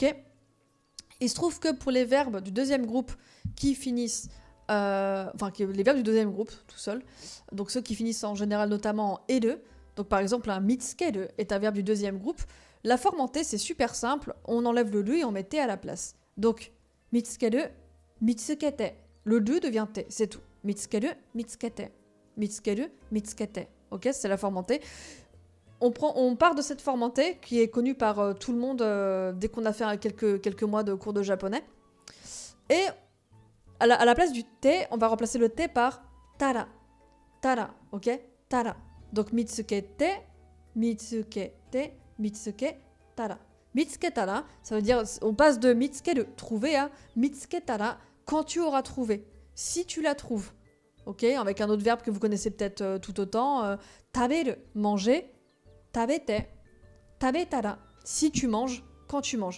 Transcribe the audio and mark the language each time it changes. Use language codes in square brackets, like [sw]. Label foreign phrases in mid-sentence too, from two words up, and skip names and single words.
[fr] Il se trouve que pour les verbes du deuxième groupe qui finissent, les verbes du deuxième groupe tout seul, donc ceux qui finissent en général notamment en ere, donc par exemple un mitsukeru est un verbe du deuxième groupe, la forme en T c'est super simple, on enlève le lu et on met T à la place. Donc [ja] 見つける、見つけて, [fr] le lu devient T, c'est tout. [ja] 見つける、見つけて、見つける、見つけて. [fr] Ok, c'est la forme en T. on part de cette fermentée qui est connue par tout le monde dès qu'on a fait quelques mois de cours de japonais. Et à la place du thé, on va remplacer le thé par tara. Tara, ok? Tara. [ja] Donc 見つけて、見つけて、見つけ、たら. 見つけたら, [fr] ça veut dire, on passe de mitsukeru, trouver, à mitsuketara, quand tu auras trouvé. Si tu la trouves. Ok? Avec un autre verbe que vous connaissez peut-être tout autant. Taberu, manger. [ja] 食べて、食べたら, [fr] si tu manges, quand tu manges.